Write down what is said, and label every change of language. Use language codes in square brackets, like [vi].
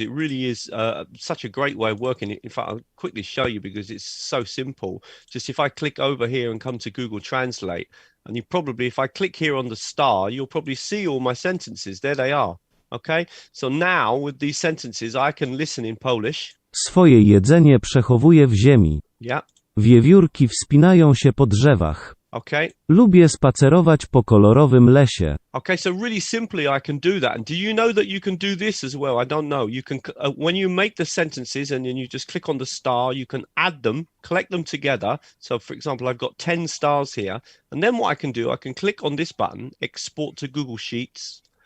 [en] It really is such a great way of working. In fact, I'll quickly show you because it's so simple. Just if I click over here and come to Google Translate, and if I click here on the star, you'll probably see all my sentences. There they are. Okay, so now with these sentences, I can listen in Polish. [pl] Swoje jedzenie przechowuję w ziemi. [en] Yeah. [pl] Wiewiórki wspinają się po drzewach. [en] Okay. [pl] Lubię spacerować po kolorowym lesie. [en] Okay, so really simply I can do that. And do you know that you can do this as well? I don't know. You can, when you make the sentences and then you just click on the star, you can add them, collect them together. So for example, I've got 10 stars here. And then what I can do, I can click on this button, export to Google Sheets.